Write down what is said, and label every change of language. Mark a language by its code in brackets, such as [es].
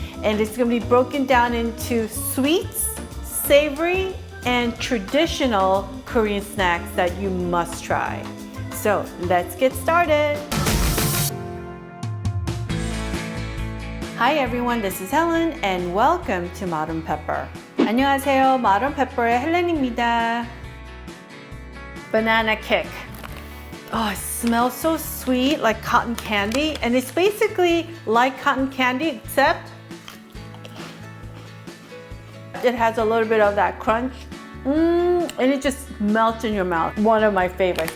[en] And it's going to be broken down into sweets, savory, and traditional Korean snacks that you must try. So let's get started. Hi everyone, this is Helen and welcome to Modern Pepper. [ko] 안녕하세요, Modern Pepper의 헬렌입니다. Ba나나킥. [en] Oh, it smells so sweet, like cotton candy, and it's basically like cotton candy except it has a little bit of that crunch. And it just melts in your mouth. One of my favorites.